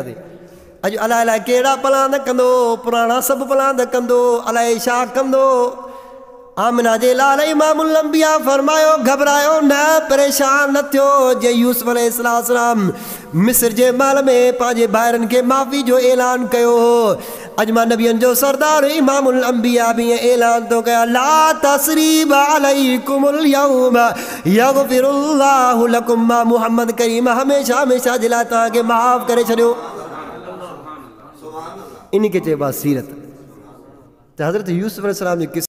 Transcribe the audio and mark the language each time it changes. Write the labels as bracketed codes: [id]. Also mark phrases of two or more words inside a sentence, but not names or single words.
[sd] ते अॼु अलाए अलाए कहिड़ा पलांद कंदो पुराणा सभु पलांद कंदो अलाए छा कंदो आमिना जे लाल इमामुल अंबिया फरमायो घबरायो न परेशान न थियो जे यूसुफ अलैहिस्सलाम मिस्र जे महल में पंहिंजे भाइरनि खे माफ़ी जो ऐलान कयो अॼु मां नबियनि जो सरदार इमामुल अंबिया बि ऐलान थो कयां [ar] لا تثريب عليكم اليوم يغفر الله لكم [sd] मां मुहम्मद करीम हमेशह हमेशह जे लाइ तव्हांखे माफ़ करे छॾियो इन खे चइबो आहे सीरत त हज़रत यूसुफ अलैहिस्सलाम जी